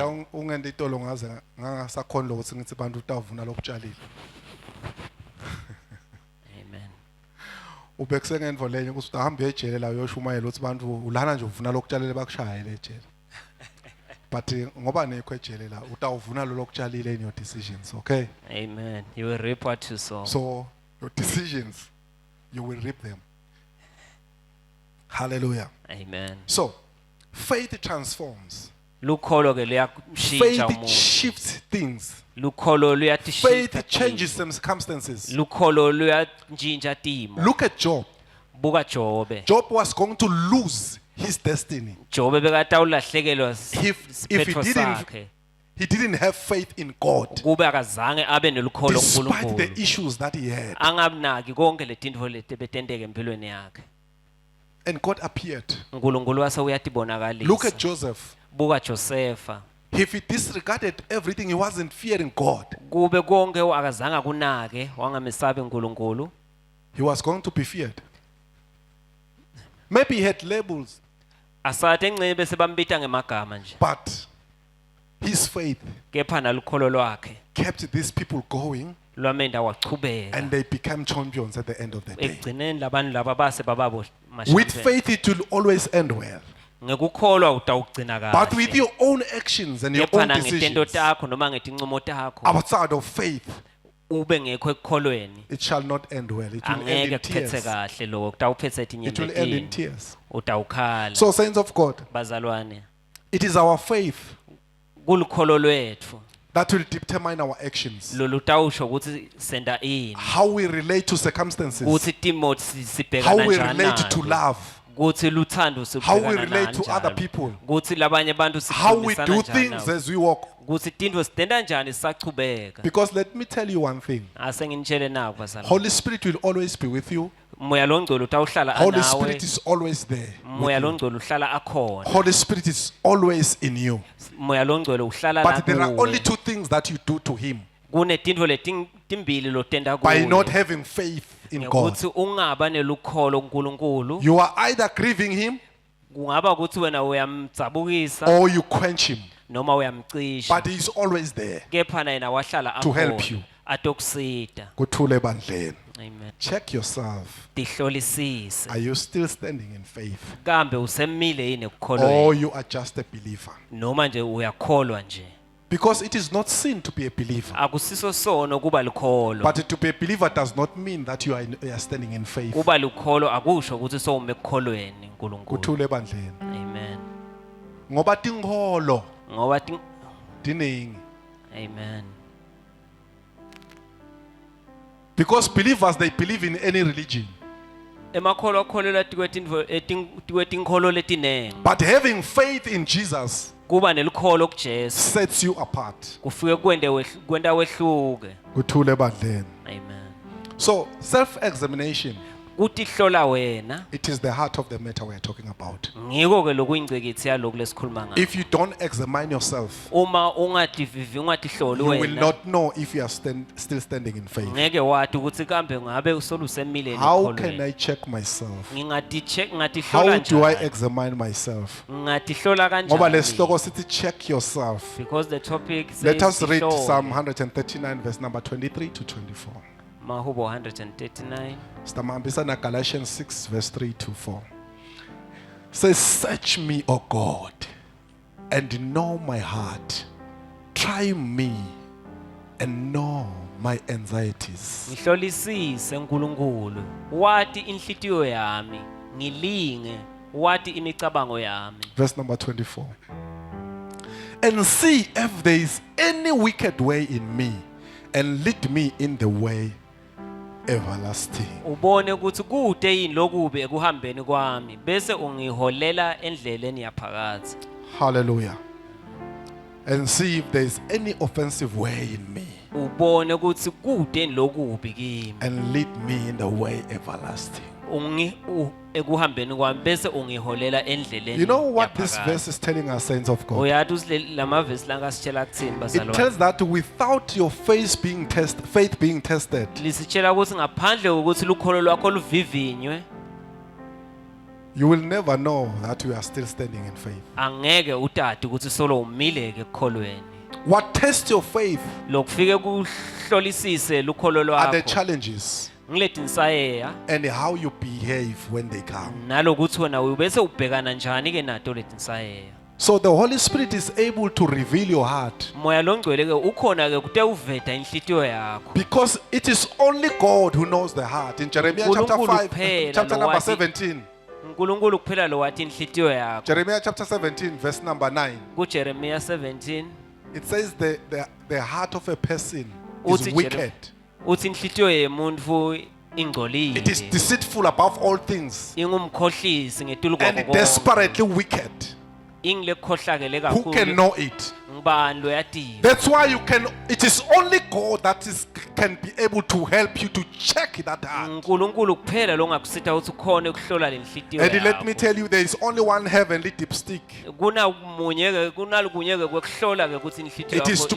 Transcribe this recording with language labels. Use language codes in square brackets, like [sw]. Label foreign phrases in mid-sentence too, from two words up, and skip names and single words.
[ss] Maziya ungende itolo ngaze ngangasakhona ukuthi ngithi bantu utavuna lokutshalile. amen Ubekuse ngendvo lenye ukuthi uhambe ejele la uyoshumayela ukuthi bantu ulana nje uvuna lokutshalile bakushayele ejele. But ngoba nekho ejele la utawuvuna lo lokutshalile [en] in your decisions, [ss] okay? [en] amen you will reap what you sow So your decisions, you will reap them. Hallelujah. amen So faith transforms. [ss] lukholo ke luyamshintsha [en] Faith [ss] umuntu [en] shifts things. [ss] lukholo luyatishintsha [en] Faith changes some circumstances. [ss] lukholo luyantshintsha timo [en] Look at Job. [ss] buka Jobe [en] Job was going to lose his destiny. [ss] Jobe bekatawulahlekelwa [en] If [ss] siphetfo sakhe [en] he didn't have faith in God, [ss] kube akazange abe nelukholo [en] despite the [ss] kuNkulunkulu [en] issues that he had. [ss] angabinaki konke letintfo leti betenteka empilweni yakhe [en] And God appeared. [ss] uNkulunkulu wase [en] Look [ss] uyatibonakalisa [en] at Joseph. [ss] buka Josefa [en] If he disregarded everything, he wasn't fearing God. kube konke akazange akunake wangamesabi uNkulunkulu He was going to be feared. Maybe he had labels, [ss] asathe encebe bese bambita ngemagama nje [en] but his faith [ss] kepha nalukholo lwakhe [en] kept these people going [ss] lwamenda wachubeka [en] and they became champions at the end of the day. [ss] ekugcineni labantu laba base bababo [en] With faith, it will always end well. [ss] ngekukholwa utawugcina [en] But with [ss] kahle [en] your own actions and your [ss] kepha [en] own [ss] nangetendo [en] decisions [ss] takho noma ngetinqumo takho [en] outside of faith, [ss] ube ngekho ekukholweni [en] it shall not end well. It will end [ss] angeke [en] in [ss] kuphethe [en] tears. [ss] kahle lokho kutawuphethe [en] It will end in [ss] etinyembetini [en] tears. [ss] utawukhala [en] So, saints of God, [ss] bazalwane [en] it is our faith [ss] kulukholo lwethu [en] that will determine our actions, [ss] lolutawusho ukuthi senda ini [en] how we relate to circumstances, [ss] ukuthi timo sibhekana [en] how we [ss] njani [en] relate to [ss] nazo. [en] love, [ss] Ukuthi luthando [en] how we [ss] sibhekana [en] relate to other [ss] kanjalo. [en] people, [ss] Ukuthi labanye abantu [en] how we [ss] sikhulumisana [en] do [ss] njani [en] things [ss] nabo. [en] as we walk. [ss] Ukuthi tinto sitenda njani sisachubeka [en] Because let me tell you one thing, [ss] ase nginitshele naku bazalwane [en] Holy Spirit will always be with you. [ss] moya longcolo utawuhlala [en] Holy [ss] anawe [en] Spirit is always there. [ss] moya longcolo uhlala akhona [en] Holy Spirit is always in you. [ss] moya longcolo uhlala [en] But there are [ss] nakuwe [en] only two things that you do to Him [ss] kunetinto letimbili lotenda [en] by not [ss] kuye [en] having faith in God. [ss] ukuthi ungaba nelukholo kuNkulunkulu [en] You are either grieving Him [ss] kungaba ukuthi wena uyamdzabukisa [en] or you quench Him. [ss] noma uyamcisha [en] But He is always there. [ss] kepha yena wahlala [en] To help [ss] akhona [en] you. [ss] atokusita Kuthule bandleni. amen [en] Check yourself. [ss] tihlolisise [en] Are you still standing in faith? [ss] kambe usemile yini [en] Or [ss] ekukholweni [en] you are just a believer? [ss] noma nje uyakholwa nje [en] Because it is not sin to be a believer. [ss] akusiso sono kuba likholo [en] But to be a believer does not mean that you are standing in faith. [ss] kuba likholo akusho ukuthi sowume ekukholweni uNkulunkulu Kuthule bandleni. amen Ngoba tinkholo ngoba diningi. amen [en] Because believers, they believe in any religion. [ss] emakholo akholelwa tikwetinkholo letinengi [en] But having faith in Jesus [ss] kuba nelikholo kuJesu [en] sets you apart. [ss] kufike kwenta wehluke Kuthule bandleni. amen [en] So, self-examination, [ss] kutihlola wena [en] it is the heart of the matter we are talking about. [ss] ngiko ke lokuyingcikitsi yaloko lesikhuluma ngakho [en] If you don't examine yourself, [ss] uma ungatihloli [en] you will [ss] wena [en] not know if you are still standing in faith. [ss] ngeke wati ukuthi kambe ngabe usolusemile [en] How can [ss] ekukholweni [en] I check myself? [ss] ngatihlola [en] How do I [ss] njani [en] examine myself? [ss] ngatihlola Ngoba kanjani lesihloko sithi [en] check yourself. because the topic says Let us read [ss] tihlole. [en] Psalm 139 verse number 23 to 24. [ss] Mahubo 139 Sitamahambisa na Galatians 6 verse 3 to 4. [en] Says, search me, O God, and know my heart. Try me and know my anxieties. [ss] ngihlolisise nkulunkulu wati inhlitiyo yami ngilinge wati imicabango yami [en] Verse number 24. And see if there is any wicked way in me, and lead me in the way everlasting. [ss] ubone ukuthi kude yini lokubi ekuhambeni kwami bese ungiholela endleleni yaphakathi [en] Hallelujah. And see if there is any offensive way in me, [ss] ubone ukuthi kude yini lokubi kimi [en] and lead me in the way everlasting. [ss] ekuhambeni kwami bese ungiholela endleleni [en] You know what this [ss] yaphakathi. [en] verse is telling us, saints of God? [ss] uyathi lamavesi langasitshela kuthini [en] It [ss] bazalwane [en] tells that without your faith being tested, [ss] lisitshela ukuthi ngaphandle kokuthi lukholo lwakho luvivinywe [en] you will never know that you are still standing in faith. [ss] angeke utati ukuthi solo umileke ekukholweni [en] What tests your faith [ss] lokufike kuhlolisise lukholo [en] are the [ss] lwakho [en] challenges [ss] ngiletinsayeka [en] and how you behave when they come. [ss] nalokuthi wena ubese ubhekana njani ke nato letinsayeka [en] So the Holy Spirit is able to reveal your heart [ss] moya longcwele ke ukhona ke kute uveta inhlitiyo yakho [en] because it is only God who knows the heart. In Jeremiah chapter [ss] uNkulunkulu [en] 5, [ss] kuphela [en] chapter number [ss] lowati- [en] 17, [ss] uNkulunkulu kuphela lo wathi inhlitiyo yakho [en] Jeremiah chapter 17, verse number 9, [ss] kuJeremiya 17 [en] it says the heart of a person [ss] Uthi [en] is wicked. [ss] uthi inhlitiyo yemuntu ingcolile [en] It is deceitful above all things [ss] ingumkhohlisi ngetulu [en] and [ss] kwakho [en] desperately wicked. [ss] ingilekhohlakele [en] Who can [ss] kakhulu [en] know it? [ss] ngibani loyadinga [en] That's why it is only God that can be able to help you to check that heart. [ss] uNkulunkulu kuphela lo ngakusitha ukuthi ukhone ukuhlola lenhlitiyo [en] And let [ss] yakho [en] me tell you, there is only one heavenly dipstick. [ss] kunalukunye ke kwekuhlola ke ukuthi inhlitiyo [en] It is to